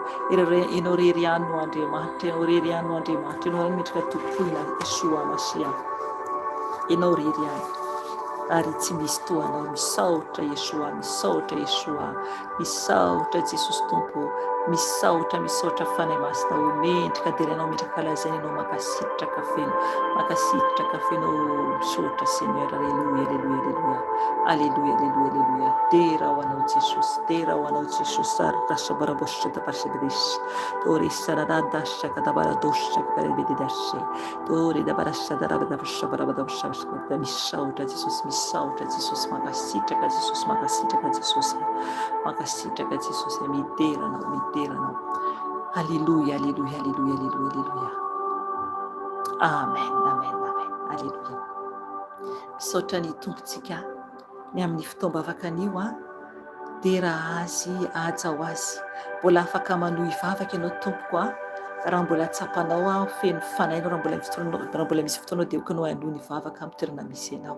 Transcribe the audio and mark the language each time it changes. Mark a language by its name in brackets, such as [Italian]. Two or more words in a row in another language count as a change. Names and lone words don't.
[Malagasy] Ianao rery ihany no Andriamanitra, ianao rery ihany no Andriamanitra, ianao midrika tompona Yeshua Masia, ianao rery ihany, ary tsy misy toanao. Misaotra Yeshua, misaotra Yeshua, misaotra Jesosy Tompo, misaotra fanahy masina omendrika dia ianao metraka lazaina ianao mankasitraka feno misaotra Seigneur. [French] Alléluia, alléluia, alléluia, alléluia, alléluia, alléluia. [Malagasy] Dera ho anao Jesosy, dera ho anao Jesosy. Arrasa barabosha da parshedrish, tori saradasha kadabaradosha karebedashe, tori da barasha da rabadasha barabadosha. Misaotra Jesosy, misaotra Jesosy, mankasitraka Jesosy, mankasitraka Jesosy, mankasitraka Jesosy. Midera anao. [French] Alléluia, alléluia, alléluia, alléluia, alléluia. Amen, amen, amen. Alléluia. [Malagasy] Misaotra ny tompontsika ny amin'ny fitaombavaka anio dia raha azy ahaja ho azy. Mbola afaka manohy vavaka ianao tompoko raha mbola tsapanao feno fanahinao, raha mbola misy fotoanao dia okanao hanohy ny vavaka amin'ny toerana misy ianao.